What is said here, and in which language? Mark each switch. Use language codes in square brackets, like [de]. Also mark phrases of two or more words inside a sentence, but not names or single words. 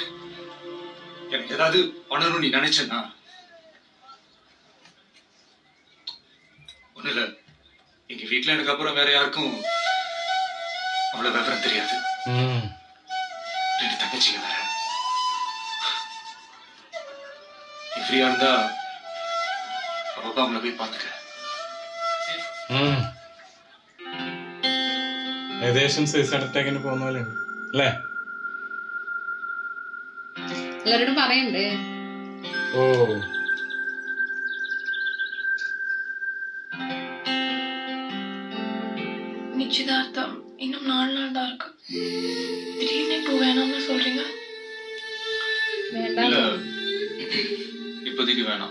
[ta] எனக்கு ஏதாவது பண்ணணும் நீ நினைச்சேன்னா ஒண்ணு இல்ல, எங்க வீட்டுல எனக்கு அப்புறம் வேற யாருக்கும் அவ்வளவு விவரம் தெரியாது. 2 தங்கச்சிங்க வேற. நீ ஃப்ரீயா இருந்தா அப்பா அவங்கள போய் பாத்துக்க. [ml] ഏകദേശം [en] suicide attack-ന് [ml] പോകുന്ന പോലെ ഉണ്ട് അല്ലേ? എല്ലാരോടും പറയണ്ടേ? ഓ [ta] நிச்சயதார்த்தம் இன்னும் 4 நாள் தான் இருக்கு. திடீர்னு இப்போ வேணாம்னு சொல்றீங்க? இல்ல, இப்போதைக்கு வேணாம்.